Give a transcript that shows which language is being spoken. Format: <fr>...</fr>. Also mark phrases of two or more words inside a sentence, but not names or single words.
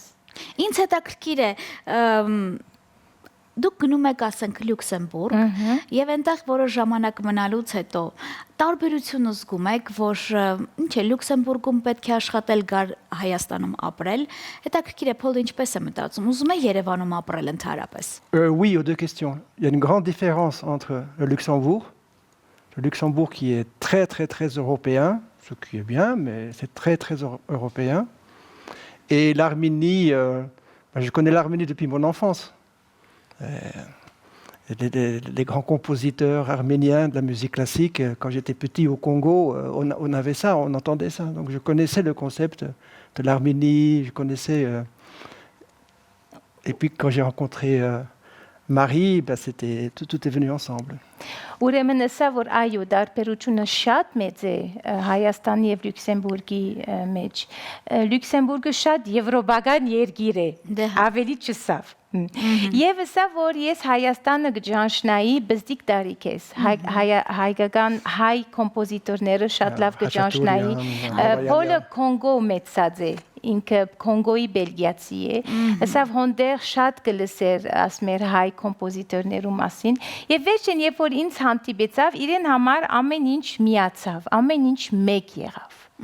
<hy>Ինձ հետաքրքիր է դուք գնում եք ասենք Լյուքսեմբուրգ եւ այնտեղ որոշ ժամանակ մնալուց հետո տարբերությունը զգում եք, որ ինչ է Լյուքսեմբուրգում պետք է աշխատել գար Հայաստանում ապրել, հետաքրքիր է Փոլը ինչպես է մտածում, ուզում է Երևանում apրել ընդհանրապես։</hy> <fr>Oui, aux deux questions. Il y a une grande différence entre le Luxembourg qui est très très très européen, ce qui est bien, mais c'est très très européen, et l'Arménie. Je connais l'Arménie depuis mon enfance. Les grands compositeurs arméniens de la musique classique, quand j'étais petit au Congo, on avait ça, on entendait ça. Donc je connaissais le concept de l'Arménie, je connaissais... Et puis quand j'ai rencontré Marie, tout est venu ensemble.</fr> <hy>Ուրեմն ասա որ այո դարբերությունը շատ մեծ է Հայաստանի եւ Լյուքսեմբուրգի մեջ Լյուքսեմբուրգը շատ եվրոպական երկիր է ավելի չսավ եւ ասա որ ես Հայաստանը գճանշնայի բզդիկ տարիքես հայկական հայ կոմպոզիտորները շատ լավ գճանշնայի Պոլը Կոնգո մեծած է ինքը Կոնգոյի բելգիացի է ասա հոնդեր շատ կլսեր ասմեր հայ կոմպոզիտորներու մասին եւ վերջին երբ որ ինձ հանդիպեցավ իրեն համար ամեն ինչ միացավ ամեն ինչ մեկ եղավ</hy>